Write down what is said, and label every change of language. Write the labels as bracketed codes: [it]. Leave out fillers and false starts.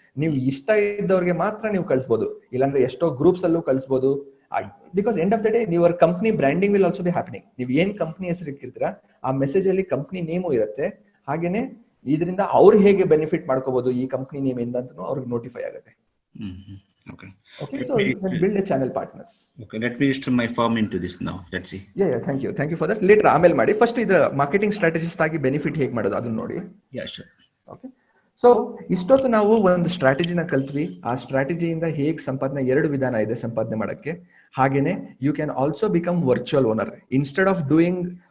[kn] ನೀವು ಇಷ್ಟ ಇದ್ದವ್ರಿಗೆ ಮಾತ್ರ ನೀವು ಕಳಿಸಬಹುದು, ಇಲ್ಲಾಂದ್ರೆ ಎಷ್ಟೋ ಗ್ರೂಪ್ಸ್ ಅಲ್ಲೂ ಕಳಿಸಬಹುದು. [en] Because end of the day your company branding will also be happening. [kn] ನೀವು ಏನ್ ಕಂಪನಿ ಹೆಸರು ಇಟ್ಟಿರ್ತೀರಾ ಆ ಮೆಸೇಜ್ ಅಲ್ಲಿ ಕಂಪನಿ ನೇಮು ಇರುತ್ತೆ. ಹಾಗೇನೆ ಇದರಿಂದ ಅವ್ರು ಹೇಗೆ ಬೆನಿಫಿಟ್ ಮಾಡ್ಕೋಬಹುದು ಈ ಕಂಪನಿ ನೇಮ್ ಇಂದ ಅಂತ ಅವ್ರಿಗೆ ನೋಟಿಫೈ ಆಗುತ್ತೆ. [en] Okay. So you can build a channel partners. Okay, let me register my firm into this now. Let's see. Yeah, thank you for that. [kn] Later ಆಮೇಲೆ ಮಾಡಿ. ಫಸ್ಟ್ ಇದರ ಮಾರ್ಕೆಟಿಂಗ್ ಸ್ಟ್ರಾಟಜಿಸ್ಟ್ ಆಗಿ benefit ಹೇಗೆ ಮಾಡೋದು ಅದನ್ನ ನೋಡಿ. [en] Yeah, sure. Okay. [kn] ಸೊ ಇಷ್ಟೊತ್ತು ನಾವು ಒಂದು ಸ್ಟ್ರಾಟಜಿನ ಕಲ್ತ್ವಿ. ಆ ಸ್ಟ್ರಾಟಜಿಯಿಂದ ಹೇಗೆ ಸಂಪಾದನೆ, 2 ವಿಧಾನ ಇದೆ ಸಂಪಾದನೆ ಮಾಡಕ್ಕೆ. ಹಾಗೇನೆ [en] You can also become virtual owner. Instead of doing